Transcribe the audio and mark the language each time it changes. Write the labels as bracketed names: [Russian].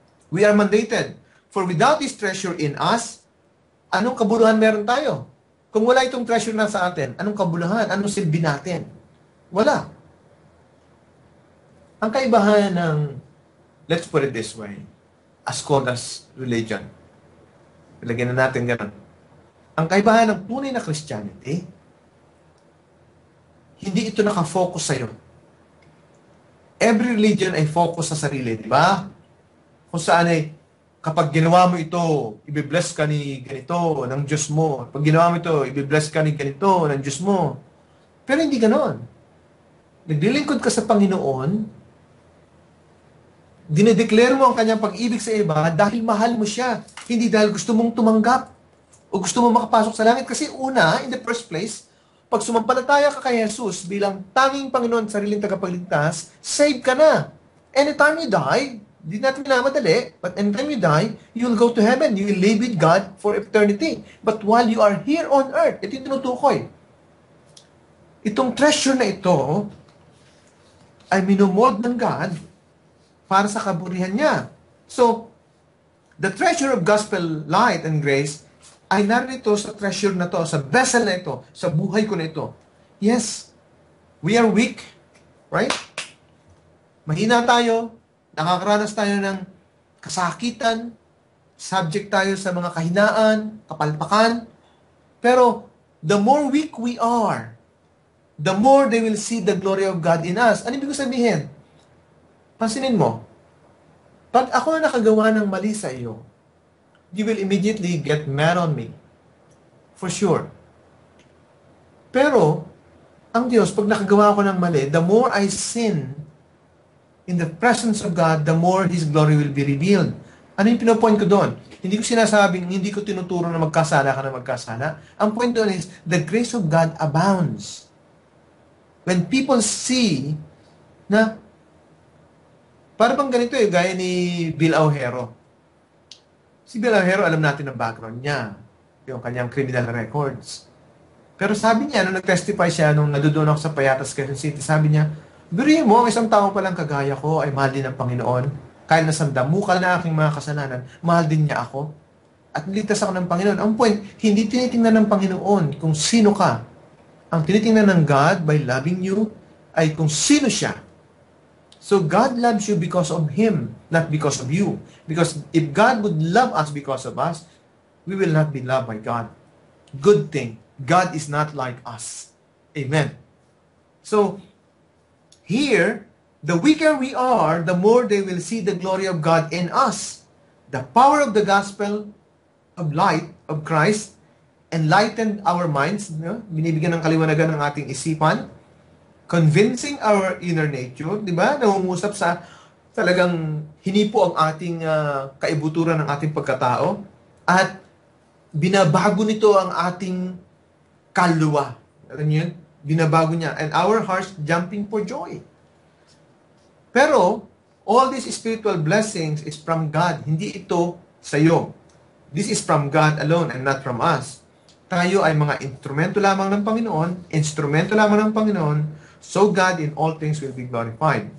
[English] We are mandated. For without this treasure in us, [Filipino] anong kabuluhan meron tayo? Kung wala itong treasure na sa atin, anong kabuluhan? Anong silbi natin? Wala. Ang kaibahan ng, [English] let's put it this way, as called as religion. [Filipino] Ilagyan na natin ganun. Ang kaibahan ng tunay na Christianity, hindi ito nakafocus sa'yo. Every religion ay focus sa sarili, di ba? Kung saan ay, kapag ginawa mo ito, ibibless ka ni ganito, ng Diyos mo. Pag ginawa mo ito, ibibless ka ni ganito, ng Diyos mo. Pero hindi ganon. Naglilingkod ka sa Panginoon, dinedeclare mo ang kanyang pag-ibig sa iba dahil mahal mo siya. Hindi dahil gusto mong tumanggap o gusto mong makapasok sa langit. Kasi una, [English] in the first place, [Filipino] pag sumampalataya ka kay Jesus bilang tanging Panginoon at sariling tagapagligtas, save ka na. [English] Anytime you die, [Filipino] di natin minamadali, [English] but anytime you die, you'll go to heaven. You will live with God for eternity. But while you are here on earth, [Filipino] ito yung tinutukoy. Itong treasure na ito ay minomold ng God para sa kaburihan niya. So, [English] the treasure of gospel light and grace [Filipino] ay narito sa treasure na to, sa vessel na ito, sa buhay ko na ito. [English] Yes, we are weak, right? [Filipino] Mahina tayo, nakakaranas tayo ng kasakitan, subject tayo sa mga kahinaan, kapalpakan. [English] Pero, the more weak we are, the more they will see the glory of God in us. [Filipino] Ano ibig sabihin? Pansinin mo, pag ako na nakagawa ng mali sa iyo, [English] you will immediately get mad on me. For sure. [Filipino] Pero, ang Diyos, pag nakagawa ko ng mali, [English] the more I sin in the presence of God, the more His glory will be revealed. [Filipino] Ano yung pinopoint ko doon? Hindi ko sinasabing, hindi ko tinuturo na magkasala ka na magkasala. Ang point doon [English] is, the grace of God abounds. When people see [Filipino] na, para bang ganito gaya ni Bill Aujero. Si Bill Aujero, alam natin ang background niya, yung kanyang criminal records. Pero sabi niya, nung nag-testify siya, nung nadudoon ako sa Payatas, Quezon City, sabi niya, birihin mo, ang isang tao palang kagaya ko ay mahal din ng Panginoon. Kahit nasandamukal na aking mga kasalanan, mahal din niya ako. At niligtas ako ng Panginoon. Ang point, hindi tinitingnan ng Panginoon kung sino ka. Ang tinitingnan ng God by loving you ay kung sino siya. [English] So God loves you because of Him, not because of you. Because if God would love us because of us, we will not be loved by God. Good thing, God is not like us. Amen. So, here, the weaker we are, the more they will see the glory of God in us. The power of the gospel of light of Christ enlightened our minds, [Filipino] binibigyan ng kaliwanagan ng ating isipan, [English] convincing our inner nature, di ba? [Filipino] Nangungusap sa talagang hinipo ang ating kaibuturan ng ating pagkatao at binabago nito ang ating kaluluwa. Alam niyo yun? Binabago niya. [English] And our hearts jumping for joy. Pero, all these spiritual blessings is from God. [Filipino] Hindi ito sa iyo. [English] This is from God alone and not from us. [Filipino] Tayo ay mga instrumento lamang ng Panginoon, instrumento lamang ng Panginoon, [English] so God in all things will be glorified.